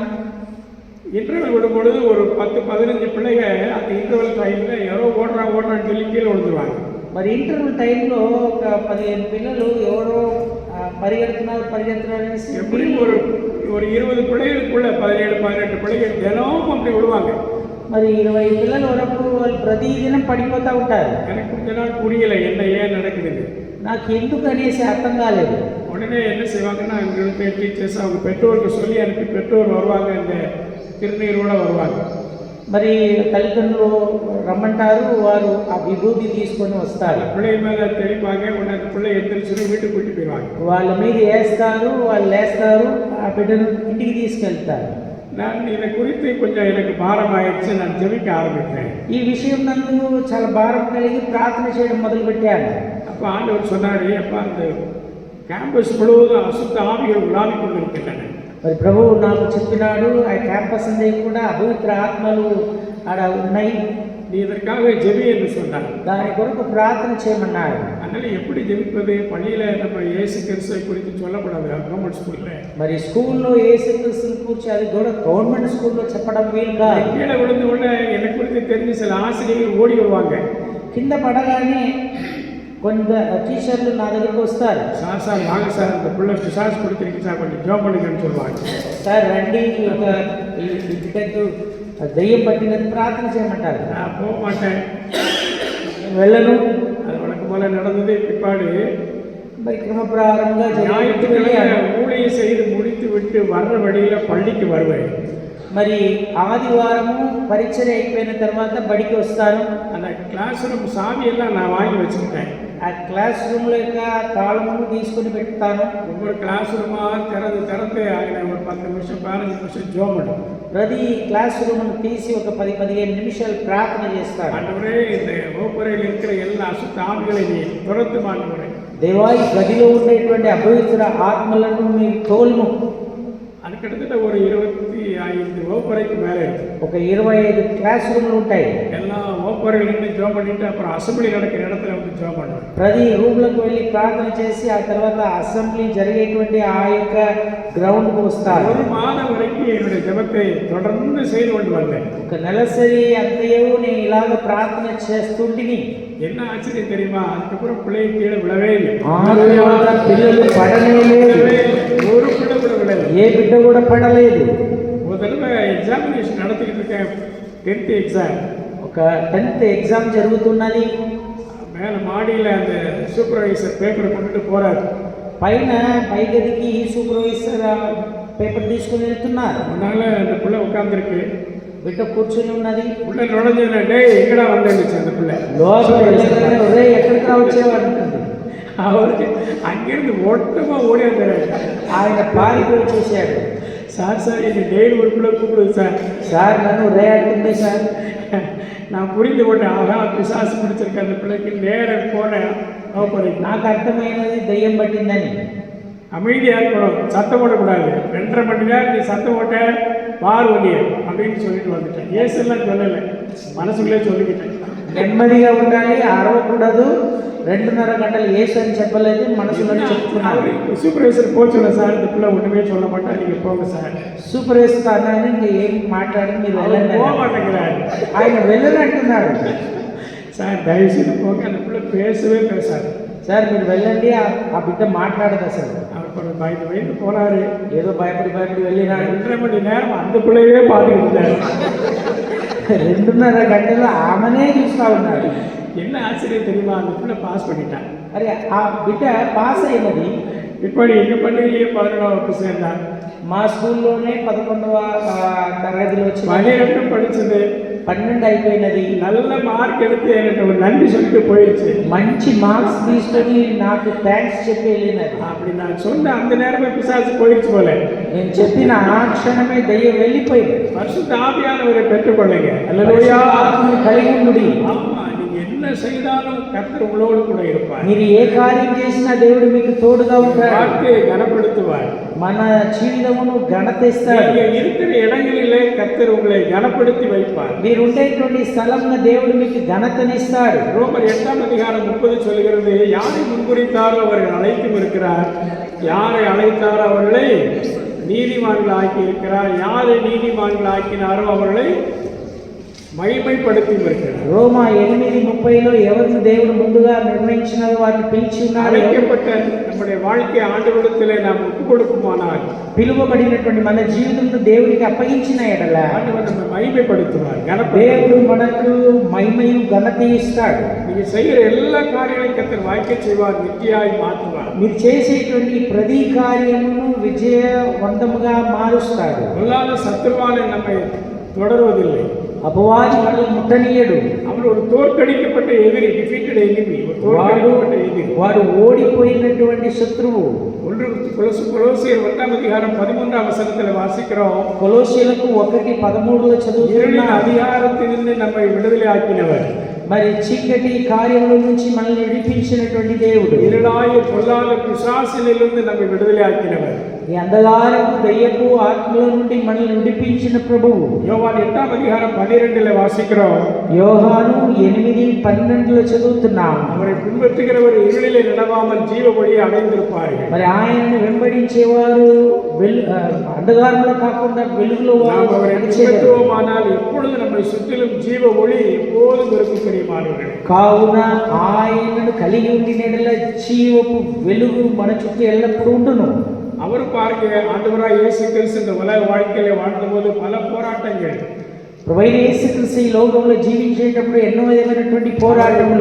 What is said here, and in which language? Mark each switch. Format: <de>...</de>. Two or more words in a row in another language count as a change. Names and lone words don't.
<ta>இன்டர்வல் விடும் பொழுது ஒரு 10-15 பிள்ளைங்க அந்த</ta> <en>interval time-il</en> <ta>யாரோ ஓடுறான்னு சொல்லி கீழே விழுந்துருவாங்க.</ta> <te>మరి</te> <en>interval time-lo</en> <te>ఒక 15 పిల్లలు ఎవరో పరిగెడుతున్నారు అనేసి</te> <ta>எப்படியும் ஒரு 20 பிள்ளைகளுக்குள்ள 17-18 பிள்ளைகள் தினமும் அப்படி விடுவாங்க.</ta> <te>మరి 20 పిల్లల వరకు వాళ్ళు ప్రతిదినం పడిపోతూ ఉంటారు.</te> <ta>எனக்கு கொஞ்ச நாள் புரியல என்ன ஏன் நடக்குதுன்னு.</ta> <te>నాకు ఎందుకు అనేసి అర్థం కాలేదు.</te> <ta>உடனே என்ன செய்வாங்கன்னா அங்கிருந்து டீச்சர்ஸ் அவங்க பெற்றோருக்கு சொல்லி அனுப்பி பெற்றோர் வருவாங்க, இந்த திருநீரோட வருவாங்க.</ta> <te>మరి తల్లిదండ్రులు రమ్మంటారు, వారు ఆ విభూతి తీసుకొని వస్తారు.</te> <ta>பிள்ளை மேல தெளிப்பாங்க, உடனே பிள்ளை எந்திரிச்சு வீட்டுக்கு கூட்டி போயிடுவாங்க.</ta> <te>వాళ్ళ మీద వేస్తారు, వాళ్ళు లేస్తారు, ఆ బిడ్డను ఇంటికి తీసుకెళ్తారు.</te> <ta>நான் இதை குறித்து கொஞ்சம் எனக்கு பாரம் ஆயிடுச்சு, நான் ஜெபிக்க ஆரம்பித்தேன்.</ta> <te>ఈ విషయం నందు చాలా భారం కలిగి ప్రార్థన చేయడం మొదలుపెట్టాను.</te> <ta>அப்போ ஆண்டவர் சொன்னாரு, அப்பா அந்த கேம்பஸ் முழுவதும் அசுத்த ஆவிகள் உலாவி கொண்டிருக்கின்றன.</ta> <te>మరి ప్రభువు నాకు చెప్పినాడు, ఆ క్యాంపస్ అంతా కూడా అపవిత్ర ఆత్మలు ఆడ ఉన్నాయి,</te> <ta>நீ இதற்காக ஜெபி என்று சொன்னார்.</ta> <te>దాని కొరకు ప్రార్థన చేయమన్నాడు.</te> <ta>அதனால எப்படி ஜெபிப்பது? பள்ளியில நம்ம இயேசு கிறிஸ்துவை குறித்து சொல்லக்கூடாது</ta> <en>government school-la.</en> <te>మరి స్కూల్లో యేసుక్రీస్తుని కూర్చి అది కూడా</te> <en>government school-lo</en> <te>చెప్పడం వీలు కాదు.</te> <ta>கீழே விழுந்து உடனே என்னை குறித்து தெரிஞ்ச சில ஆசிரியர்கள் ஓடி வருவாங்க.</ta> <te>కింద పడగానే కొంత టీచర్లు నా దగ్గరికి వస్తారు.</te> <ta>சார் வாங்க சார், இந்த பிள்ளை பிசாசு கொடுத்துருக்கு சார், கொஞ்சம் ஜோம் பண்ணுங்கன்னு சொல்லுவாங்க.</ta> <te>సార్ రండి, ఒక బిడ్డకు దయ్యం పట్టినది ప్రార్థన చేయమంటారు.</te> <ta>நான் போக மாட்டேன்,</ta> <te>వెళ్ళను.</te> <ta>அது வழக்கம் போல நடந்தது. பிற்பாடு</ta> <te>మరి క్రమప్రకారంగా</te> <ta>ஞாயிற்றுக்கிழமை ஊழியை செய்து முடித்து விட்டு வர்ற வழியில பள்ளிக்கு வருவேன்.</ta> <te>మరి ఆదివారము పరీక్షలు అయిపోయిన తర్వాత బడికి వస్తాను.</te> <ta>அந்த</ta> <en>class room</en> <ta>சாவியெல்லாம் நான் வாங்கி வச்சுக்கிட்டேன்.</ta> <te>ఆ</te> <en>class room-lo</en> <te>యొక్క తాళము తీసుకుని పెడతాను.</te> <ta>ஒவ்வொரு</ta> <en>class room-a</en> <ta>திறந்து ஒரு 10 நிமிஷம் 15 நிமிஷம் ஜோம் பண்ணும்.</ta> <te>ప్రతి</te> <en>class room-nu</en> <te>తీసి ఒక 10-15 నిమిషాలు ప్రార్థన చేస్తాను.</te> <ta>ஆண்டவரே, இந்த வகுப்பறையில் இருக்கிற எல்லா அசுத்த ஆவிகளை நீ துரத்து ஆண்டவரே.</ta> <te>దేవా, ఈ గదిలో ఉండేటువంటి అపవిత్ర ఆత్మలను మీరు తోలుము.</te> <ta>அது கிட்டத்தட்ட ஒரு 25 வகுப்பறைக்கு மேலே இருக்கு.</ta> <te>ఒక 25</te> <en>class room-lu</en> <te>ఉంటాయి.</te> <ta>எல்லா வகுப்பறைகள் நின்று ஜோம் பண்ணிட்டு அப்புறம் அசம்பிளி நடக்கிற இடத்துல வந்து ஜோம் பண்ணுவேன்.</ta> <te>ప్రతి రూమ్లకు వెళ్ళి ప్రార్థన చేసి ఆ తర్వాత అసెంబ్లీ జరిగేటువంటి ఆ యొక్క గ్రౌండ్కు వస్తారు.</te> <ta>ஒரு மாதம் வரைக்கும் என்னுடைய ஜெபத்தை தொடர்ந்து செய்து கொண்டு வந்தேன்.</ta> <te>ఒక నెలసరి అంతయు నేను ఇలాగ ప్రార్థన చేస్తుంటిని.</te> <ta>என்ன ஆச்சரியம் தெரியுமா? அதுக்கப்புறம் பிள்ளை கீழே விழவே இல்லை.</ta> <te>పిల్లలు పడనే లేదు,</te> <ta>ஒரு பிள்ளை கூட விழல.</ta> <te>ఏ బిడ్డ కూడా పడలేదు.</te> <ta>ஒரு தடவை எக்ஸாமினேஷன் நடத்திக்கிட்டு இருக்கேன், 10th எக்ஸாம்.</ta> <te>ఒక 10th எக்ஸாம் జరుగుతున్నది.</te> <ta>மேல மாடியில் அந்த</ta> <en>supervisor paper-ai</en> <ta>கொண்டுட்டு போறாரு.</ta> <te>పైన పై గదికి</te> <en>supervisor paper</en> <te>తీసుకుని వెళ్తున్నారు.</te> <ta>அதனால அந்த பிள்ளை உட்கார்ந்துருக்கு,</ta> <te>బిడ్డ కూర్చొని ఉన్నది.</te> <ta>உள்ள நுழைஞ்சதுல டே எங்கடா வந்தேன்னு அந்த பிள்ளை</ta> <te>లోపల వెళ్ళగానే ఒరే ఎక్కడికి వచ్చేవాడు అంటుంది.</te> <ta>அவருக்கு அங்கிருந்து ஓட்டமா ஓடி வந்தாரு.</ta> <te>ఆయన పారిపోయి వచ్చేసాడు.</te> <ta>சார் இது டெய்லி ஒரு பிள்ளை கூப்பிடுது சார்.</ta> <te>సార్ నన్ను రే అంటుంది సార్.</te> <ta>நான் புரிந்து கொண்டேன், ஆகா பிசாசு பிடிச்சிருக்க அந்த பிள்ளைக்கு நேரம் போனேன்.</ta> <te>నాకు అర్థమైనది దయ్యం పట్టిందని.</te> <ta>அமைதியாக இருக்கணும், சத்தம் போடக்கூடாது. 2.5 மணி நேரம் நீ சத்தம் போட்ட பார் வண்டிய அப்படின்னு சொல்லிட்டு வந்துட்டேன். ஏசெல்லாம் சொல்லலை, மனசுக்குள்ளே சொல்லிக்கிட்டேன்.</ta> <te>నెమ్మదిగా ఉండాలి, అరవకూడదు. 2.5 గంటలు ఏసు అని చెప్పలేదు, మనసులో చెప్తున్నాను. సూపర్వైజర్ పోచున్నా సార్,</te> <ta>இந்த பிள்ளை ஒன்றுமே சொல்ல மாட்டேன், நீங்கள் போங்க సార్.</ta> <te>సూపర్వైజర్ అన్నాను, ఇంకా ఏం మాట్లాడి మీరు వెళ్ళండి.</te> <ta>போக மாட்டேங்கிறாரு,</ta> <te>ఆయన వెళ్ళనంటున్నాడు. సార్ దయచేసి పోங்க,</te> <ta>அந்த பிள்ளை பேசவே பேசாது.</ta> <te>సార్ మీరు వెళ్ళండి, ఆ బిడ్డ మాట్లాడదు అసలు.</te> <ta>அவர் கொஞ்சம் பயந்து போனாரு.</ta> <te>ఏదో భయపడి వెళ్ళినాడు.</te> <ta>2.5 மணி நேரம் அந்த பிள்ளையே பார்த்துக்கிட்டு</ta> <te>2.5 గంటలు ఆమెనే చూస్తూ ఉన్నాడు.</te> <ta>என்ன ஆச்சரியம் தெரியுமா? அந்த பிள்ளை பாஸ் பண்ணிட்டான்.</ta> <te>అరే ఆ బిడ్డ పాస్ అయినది.</te> <ta>இப்படி எங்கள் பள்ளியிலேயே 11ஆம் வகுப்பு சேர்ந்தான்.</ta> <te>మా స్కూల్లోనే 11వ తరగతిలో వచ్చి</te> <ta>12 படிச்சது,</ta> <te>12 అయిపోయినది.</te> <ta>நல்ல மார்க் எடுத்து எனக்கு ஒரு நன்றி சொல்லிட்டு போயிடுச்சு.</ta> <te>మంచి మార్క్స్ తీసుకొని నాకు థ్యాంక్స్ చెప్పి వెళ్ళినది.</te> <ta>அப்படி நான் சொன்ன அந்த நேரமே பிசாசு போயிடுச்சு போல.</ta> <te>నేను చెప్పిన ఆ క్షణమే దయ్యం వెళ్ళిపోయింది.</te> <ta>பரிசுத்த ஆவியானவரை பெற்றுக்கொள்ளுங்க. அல்லேலூயா.</ta> <te>ఆత్మను కలిగి ఉండి.</te> <ta>ஆமா, நீங்க என்ன செய்தாலும் கர்த்தர் உங்களோடு கூட இருப்பார்.</ta> <te>మీరు ఏ కార్యం చేసినా దేవుడు మీకు తోడుగా ఉంటాడు.</te> <ta>வாழ்க்கையை கனப்படுத்துவார்.</ta> <te>మన జీవితమును ఘనత ఇస్తాడు.</te> <ta>நீங்க இருக்கிற இடங்களிலே கர்த்தர் உங்களை கனப்படுத்தி வைப்பார்.</ta> <te>మీరు ఉండేటువంటి స్థలంలో దేవుడు మీకు ఘనతనిస్తాడు.</te> <ta>ரோமர் 8ஆம் அதிகாரம் 30 சொல்கிறது, யாரை முன்குறித்தாரோ அவர்கள் அழைத்தும் இருக்கிறார், யாரை அழைத்தாரோ அவர்களை நீதிமான்கள் ஆக்கி இருக்கிறார், யாரை நீதிமான்கள் ஆக்கினாரோ அவர்களை మహిమైపడుతూ இருக்கிறார்.</ta> <te>రోమా 8:30లో ఎవరిని దేవుడు ముందుగా నిర్ణయించినారో వారిని పిలిచి ఉన్నాడు.</te> <ta>அழைக்கப்பட்ட நம்முடைய வாழ்க்கை ஆண்டவரிடத்திலே நாம் ஒப்புக் கொடுக்குமானால்</ta> <te>పిలువబడినటువంటి మన జీవితంలో దేవునికి అప్పగించిన ఎడల</te> <ta>ஆண்டவர் நம்மை மகிமைப்படுத்துவார்.</ta> <te>దేవుడు మనకు మహిమయు ఘనత ఇస్తాడు.</te> <ta>நீங்க செய்கிற எல்லா காரியங்களையும் கர்த்தர் வாய்க்க செய்வார், நித்தியாய் மாற்றுவார்.</ta> <te>మీరు చేసేటువంటి ప్రతి కార్యమును విజయవంతముగా మారుస్తాడు.</te> <ta>பொல்லாத சத்துருவாலே நம்மை தொடர்வதில்லை.</ta> <te>అపవాది మనల్ని ముట్టనీయడు.</te> <ta>அவர் ஒரு தோற்கடிக்கப்பட்ட எதிரி,</ta> <en>defeated enemy,</en> <ta>ஒரு தோற்கடிக்கப்பட்ட எதிரி.</ta> <te>వాడు ఓడిపోయినటువంటి శత్రువు.</te> <ta>கொலோசியர் 1:13 வாசிக்கிறோம்.</ta> <te>కొలొస్సీయులకు 1:13 చదువుతున్నాం.</te> <ta>அதிகாரத்திலிருந்து நம்மை விடுதலை ஆக்கினவர்,</ta> <te>మరి చీకటి కార్యముల నుంచి మనల్ని విడిపించినటువంటి దేవుడు,</te> <ta>இருளாய பொல்லாத பிசாசிலிருந்து நம்மை விடுதலை ஆக்கினவர்,</ta> <te>ఈ అంధకారపు దయ్యపు ఆత్మల నుండి మనల్ని విడిపించిన ప్రభువు.</te> <ta>யோவான் 8:12 வாசிக்கிறோம்.</ta> <te>యోహాను 8:12 చదువుతున్నాం.</te> <ta>அவரை பின்பற்றுகிறவர் இருளிலே நடவாமல் ஜீவ வழியை அடைந்திருப்பார்கள்.</ta> <te>మరి ఆయనను వెంబడించేవారు అంధకారంలో కాకుండా వెలుగులో</te> <ta>நாம் அவரை பின்பற்றுவோமானால் எப்பொழுது நம்மை சுற்றிலும் ஜீவ ஒளி எப்போதும் இருக்கும் பிரியமானவர்களே.</ta> <te>కావున ఆయనను కలిగి ఉండినట్ల జీవపు వెలుగు మన చుట్టూ ఎల్లప్పుడూ ఉండును.</te> <ta>அவர் பாருங்க, ஆண்டவராய் இயேசு கிறிஸ்து இந்த உலக வாழ்க்கையில வாழ்ந்தபோது பல போராட்டங்கள்,</ta> <te>ప్రభువైన యేసుక్రీస్తు ఈ లోకంలో జీవించేటప్పుడు ఎన్నో విధమైనటువంటి పోరాటములు,</te>